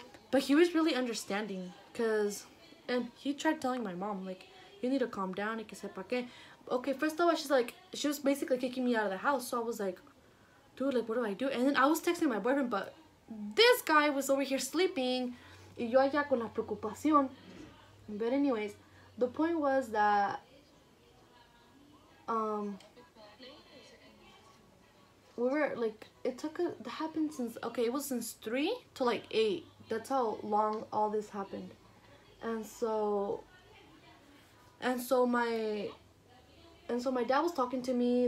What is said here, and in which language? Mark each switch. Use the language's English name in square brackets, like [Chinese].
[English] But he was really understanding. And he tried telling my mom, like, you need to calm down. Okay, first of all, she was basically kicking me out of the house. So I was like, dude, like, what do I do? And then I was texting my boyfriend, but this guy was over here sleeping. [Spanish] Y yo allá con la preocupación. [English] But anyways, the point was that we were, like, it happened since, okay, it was since 3 to, like, 8. That's how long all this happened. And so my dad was talking to me.